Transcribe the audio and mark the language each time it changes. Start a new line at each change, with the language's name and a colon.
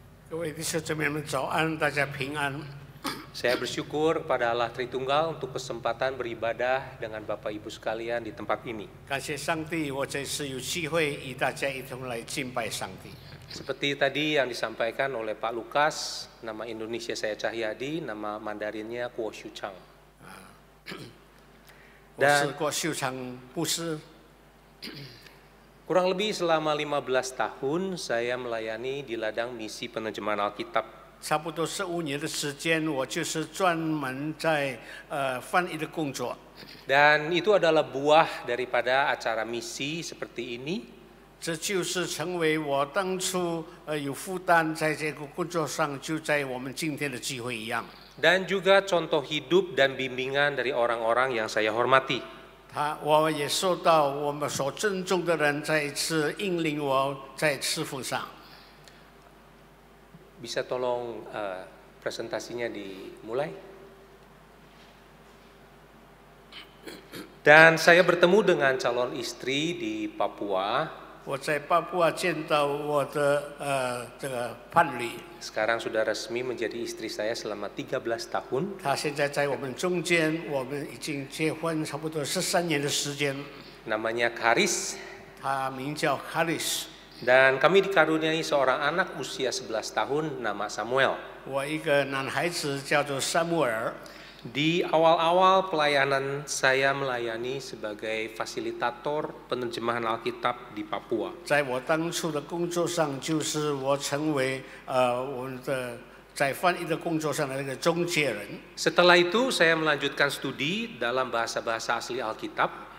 Chinese: 各位弟兄姊妹们早安，大家平安。
Indonesian: Saya bersyukur kepada Allah Tritunggal untuk kesempatan beribadah dengan Bapak Ibu sekalian di tempat ini.
Chinese: 感谢上帝，我这次有机会与大家一同来敬拜上帝。
Indonesian: Seperti tadi yang disampaikan oleh Pak Lukas, nama Indonesia saya Cahyadi, nama Mandarinnya Kuo Shu Chang.
Chinese: 我是郭秀长牧师。
Indonesian: Kurang lebih selama 15 tahun saya melayani di ladang misi penerjemahan Alkitab.
Chinese: 差不多15年的时间，我就是专门在翻译的工作。
Indonesian: Dan itu adalah buah daripada acara misi seperti ini.
Chinese: 这就是成为我当初有负担在这个工作上，就在我们今天的机会一样。
Indonesian: Dan juga contoh hidup dan bimbingan dari orang-orang yang saya hormati.
Chinese: 我也受到我们所尊重的人再一次引领我在侍奉上。
Indonesian: Bisa tolong presentasinya dimulai? Dan saya bertemu dengan calon istri di Papua.
Chinese: 我在巴布亚见到我的这个伴侣，
Indonesian: Sekarang sudah resmi menjadi istri saya selama 13 tahun.
Chinese: 他现在在我们中间，我们已经结婚差不多13年的时间。
Indonesian: Namanya Karis.
Chinese: 他名叫 Karis。
Indonesian: Dan kami dikaruniai seorang anak usia 11 tahun nama Samuel.
Chinese: 我一个男孩子叫做萨穆尔。
Indonesian: Di awal-awal pelayanan saya melayani sebagai fasilitator penerjemahan Alkitab di Papua.
Chinese: 在我当初的工作上，就是我成为我们的在翻译的工作上的那个中介人。
Indonesian: Setelah itu saya melanjutkan studi dalam bahasa-bahasa asli Alkitab.